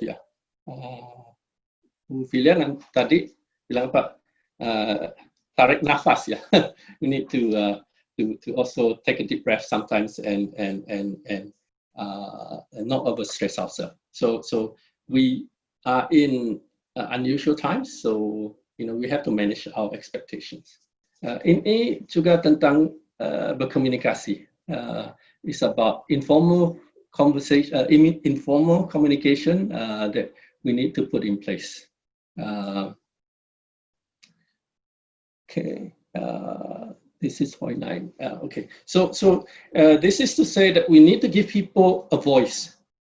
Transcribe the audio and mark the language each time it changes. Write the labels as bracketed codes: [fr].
[id] Ya, Bu Filian tadi bilang apa? Tarik nafas, ya. [en] We need to also take a deep breath sometimes and not overstress ourselves. So we are in unusual times, so we have to manage our expectations. [id] Ini juga tentang berkomunikasi. [en] It's about informal conversation, informal communication that we need to put in place. Okay, this is point 9. Okay, so this is to say that we need to give people a voice.